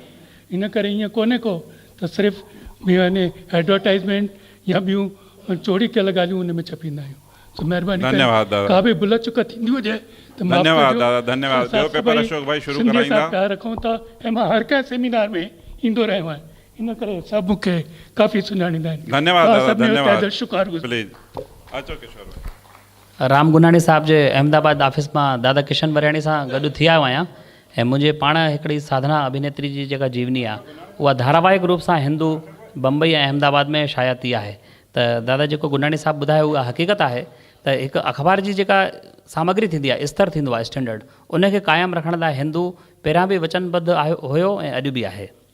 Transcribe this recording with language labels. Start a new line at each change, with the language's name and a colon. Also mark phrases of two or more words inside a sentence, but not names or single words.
Sindhi: इन करे ईअं कोन्हे को त सिर्फ़ु यानी एडवर्टाइज़मेंट या ॿियूं चोरी कयल ॻाल्हियूं उन में छपींदा आहियूं। तो महिरबानी करे का बि भुल चुक थींदी हुजे त माफ़ धन्यवाद कजो। दादा, धन्यवाद। असां ॿियो पेपर सभई अशोक भाई शुरू सिंधीअ सां कराईंदा। प्यार रखूं था ऐं मां हर कंहिं सेमिनार में ईंदो रहियो आहियां, इन करे सभु मूंखे काफ़ी सुञाणींदा आहिनि। धन्यवाद तव्हां दादा, सभिनी जो धन्यवाद। तहे दिलि शुक्रगुज़ार। प्लीज अचो किशोर भाई। राम गुनाणी साहब जे अहमदाबाद ऑफिस मां दादा किशन वरियाणी सां गॾु थी आयो आहियां ऐं मुंहिंजे पाण हिकिड़ी साधना अभिनेत्री जी जेका जीवनी आहे उहा धारावाहिक रूप सां हिंदू बम्बई ऐं अहमदाबाद में शाया थी आहे। त दादा जेको गुनाणी साहब ॿुधायो उहा हक़ीक़त आहे त हिकु अख़बार जी जेका सामग्री थींदी आहे, स्तर थींदो आहे स्टैंडर्ड, उनखे क़ाइमु रखण लाइ हिंदू पहिरियां बि वचनबद्ध हुयो ऐं अॼु बि आहे।